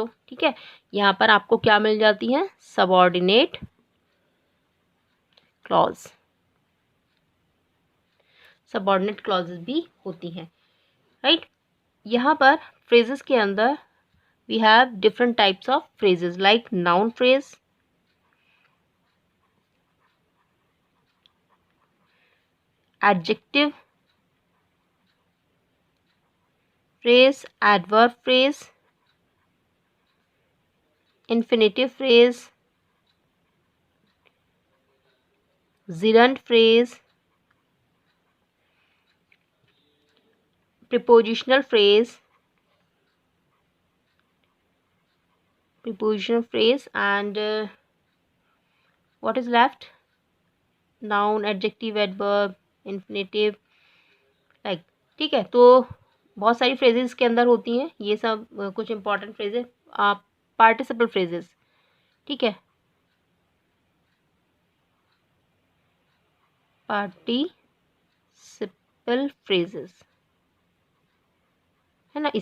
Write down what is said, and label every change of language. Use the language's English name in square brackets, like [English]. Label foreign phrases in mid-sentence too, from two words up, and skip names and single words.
[Hindi] ठीक है, यहाँ पर आपको क्या मिल जाती हैं, [English] subordinate clause, subordinate clauses [Hindi] भी होती हैं, राइट. यहाँ पर फ्रेजेस के अंदर [English] we have different types of phrases like noun phrase, adjective phrase, adverb phrase, infinitive phrase, gerund phrase, prepositional phrase, and what is left, noun, adjective, adverb, infinitive, like. [Hindi] ठीक है, तो बहुत सारी फ्रेजेस के अंदर होती हैं ये सब. [English] कुछ important phrases, participle phrases. [Hindi] ठीक है, [English] participle phrases, [Hindi] है ना.